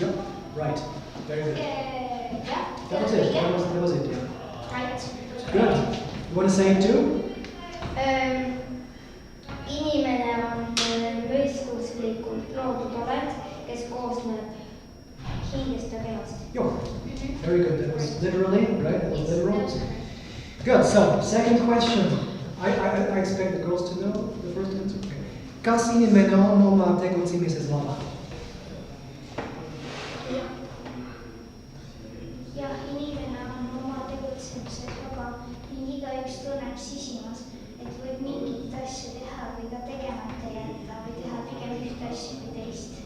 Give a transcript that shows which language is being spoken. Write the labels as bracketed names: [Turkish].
[English] Yep, right. Very good. That was it. That was it, yeah. Right. Good. You want to say it too? [Estonian] Inimene on mõistuslikult loodud olend, kes koosneb hingest ja kehast. [English] Yo. Very good. That was literally, right? That was literal. Good. So, second question. I expect the girls to know the first answer. Okay. [Estonian] Kas inimene on oma tegutsemises vaba? Jah, inimene on oma tegutsemises vaba ning igaüks tunneb sisimas, et võib mingit asja teha või ka tegemata jätta või teha pigem ühte asja või teist.